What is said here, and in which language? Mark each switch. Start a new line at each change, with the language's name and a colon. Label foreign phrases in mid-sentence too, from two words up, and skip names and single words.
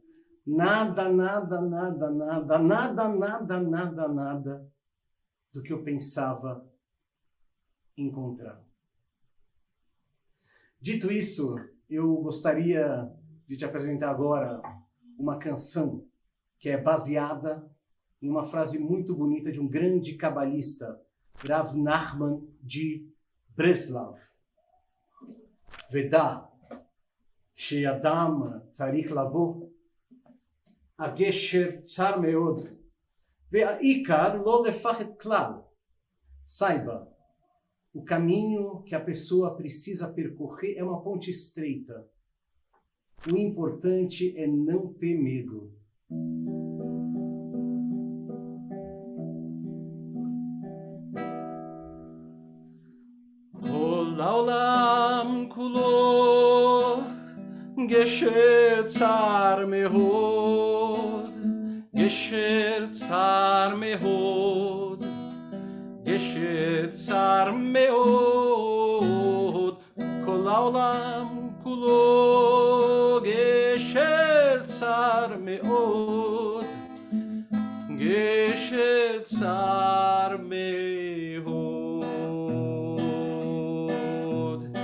Portuguese: Nada, nada, nada, nada, nada, nada, nada, nada do que eu pensava encontrar. Dito isso, eu gostaria de te apresentar agora uma canção que é baseada em uma frase muito bonita de um grande cabalista, Rav Nachman de Breslav.
Hebrew: ודע, שאדם צריך לבוא, הגשר צר מאוד, והעיקר לא לפחד כלל.
Portuguese: Saiba, o caminho que a pessoa precisa percorrer é uma ponte estreita. O importante é não ter medo.
Hebrew: כל העולם כולו גשר צר מאוד, גשר צר מאוד, גשר צר מאוד, כל העולם כולו גשר צר מאוד, גשר צר מאוד.